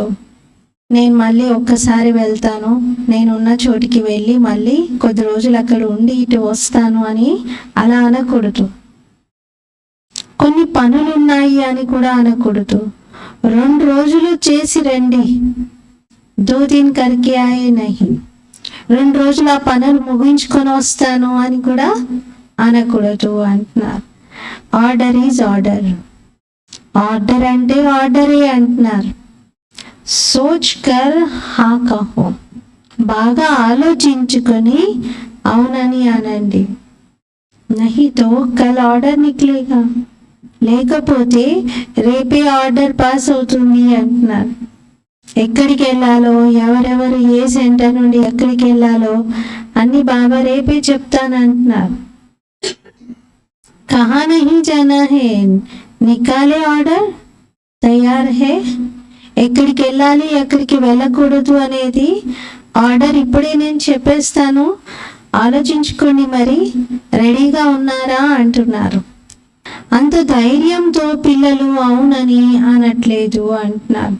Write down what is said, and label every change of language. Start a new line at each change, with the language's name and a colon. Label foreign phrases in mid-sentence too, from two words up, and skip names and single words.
Telugu: నేను మళ్ళీ ఒక్కసారి వెళ్తాను, నేనున్న చోటికి వెళ్ళి మళ్ళీ కొద్ది రోజులు అక్కడ ఉండి ఇటు వస్తాను అని అలా అనకూడదు. కొన్ని పనులున్నాయి అని కూడా అనకూడదు. 2 రోజులు చేసి రండి,
Hindi: 2 दिन करके आए नहीं,
Telugu: 2 రోజులు ఆ పనులు ముగించుకొని వస్తాను అని కూడా అనకూడదు అంటున్నారు.
English: order is order.
Telugu: ఆర్డర్ అంటే ఆర్డరే అంటున్నారు.
Hindi: सोच कर हाँ कहो,
Telugu: బాగా ఆలోచించుకొని అవునని అనండి.
Hindi: नहीं तो कल ऑर्डर निकलेगा,
Telugu: లేకపోతే రేపే
English: order pass
Telugu: అవుతుంది అంటున్నారు. ఎక్కడికి వెళ్ళాలో, ఎవరెవరు ఏ సెంటర్ నుండి ఎక్కడికి వెళ్ళాలో అన్ని బాబా రేపే చెప్తానంటున్నారు.
Hindi: कहाँ नहीं जाना है, निकाले ऑर्डर तैयार है.
Telugu: ఎక్కడికి వెళ్ళాలి ఎక్కడికి వెళ్ళకూడదు అనేది ఆర్డర్ ఇప్పుడే నేను చెప్పేస్తాను, ఆలోచించుకోండి, మరి రెడీగా ఉన్నారా అంటున్నారు. అంత ధైర్యంతో పిల్లలు అవునని అనట్లేదు అంటున్నారు.